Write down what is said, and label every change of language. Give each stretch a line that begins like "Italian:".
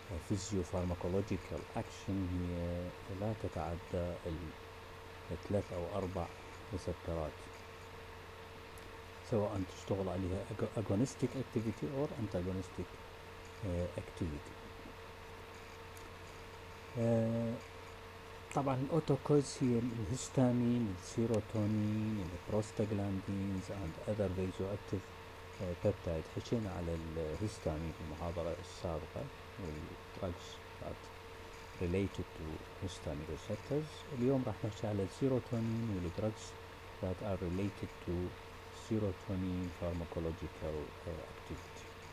English: physiopharmacological action
Arabic: هي لا تتعدى 3 أو 4 ريسبترات، سواء تشتغل عليها
English: agonistic activity or antagonistic activity.
Arabic: طبعا الأوتوكويدز هي الهستامين، السيروتونين، البروستاجلاندينز
English: and other vasoactive peptides.
Arabic: حكينا على الهستامين في المحاضرة السابقة والدراجز
English: that related to histamine receptors.
Arabic: اليوم راح نحكي على السيروتونين والدراجز
English: that are related to serotonin pharmacological activity.